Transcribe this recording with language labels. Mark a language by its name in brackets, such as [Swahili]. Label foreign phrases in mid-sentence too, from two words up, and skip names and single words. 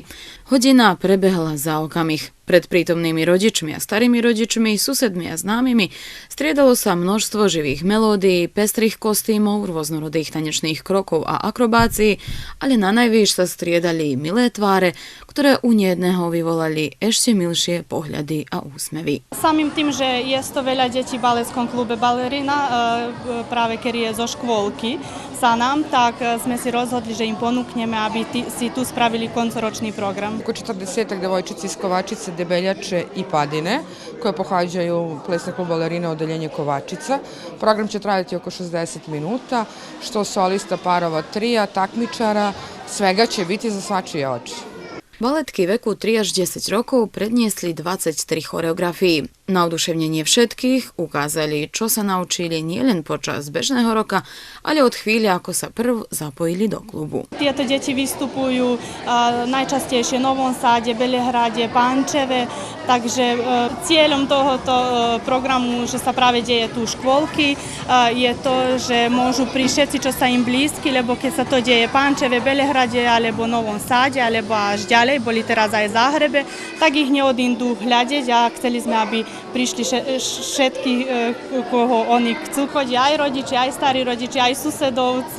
[Slovak] Hodina prebehla za okamih. Pred prítomnými rodičmi a starými rodičmi, susedmi a známymi striedalo sa množstvo živých melódií, pestrých kostýmov, rôznorodých tanečných krokov a akrobácií, ale na najvýš sa striedali milé tváre, ktoré u nejedného vyvolali ešte milšie pohľady a úsmevy. Samým tým, že je to veľa detí v baleckom klube Balerina, práve keď je zo škôlky sa nám, tak sme si rozhodli, že im ponúkneme, aby si tu spravili koncoročni program. [Serbian] Oko 40 devojčici iz Kovačice, Debeljače i Padine, koje pohađaju plesni klub Balerina odeljenje Kovačica. Program će trajati oko 60 minuta, što solista, parova, trija, takmičara, svega će biti za svačije oči. [Slovak] Baletky veku 3 až 10 rokov predniesli 23 choreografií. Na oduševnenie všetkých ukázali, čo sa naučili nielen počas bežného roka, ale od chvíle, ako sa prv zapojili do klubu. Tieto deti vystupujú najčastejšie v Novom Sade, Belehrade, Pančeve, takže cieľom tohoto programu, že sa práve deje tu škôlky, je to, že môžu prísť všetci, čo sa im blízky, lebo keď sa to deje v Pančeve, Belehrade alebo Novom Sade, alebo až ďalej, boli teraz aj v Záhrebe, tak ich neodídu hľadiť a chceli sme, aby prišli všetky, koho oni chcú chodiť, aj rodiči, aj starí rodiči, aj susedovci.